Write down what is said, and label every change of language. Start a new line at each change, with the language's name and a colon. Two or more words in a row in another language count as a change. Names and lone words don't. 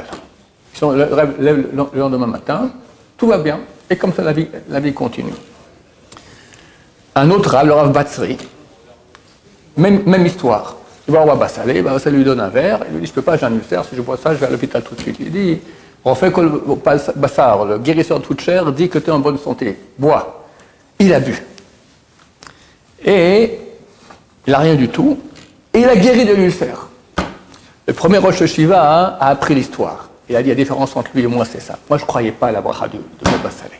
French: Ils sont le lendemain matin, tout va bien, et comme ça, la vie continue. Un autre Rav, le Rav Batsri, même histoire. Il va voir Baba Saleh, Baba Saleh lui donne un verre, il lui dit, je ne peux pas, j'ai un ulcère, si je bois ça, je vais à l'hôpital tout de suite. Il dit,
Hebrew: רופא כל בשר,
French: le guérisseur de toute chair, dit que tu es en bonne santé, bois. Il a bu. Et il n'a rien du tout, et il a guéri de l'ulcère. Le premier
Hebrew: ראש ישיבה
French: a appris l'histoire. Il a dit, la différence entre lui et moi, c'est ça. Moi, je ne croyais pas à la bracha de Baba Saleh.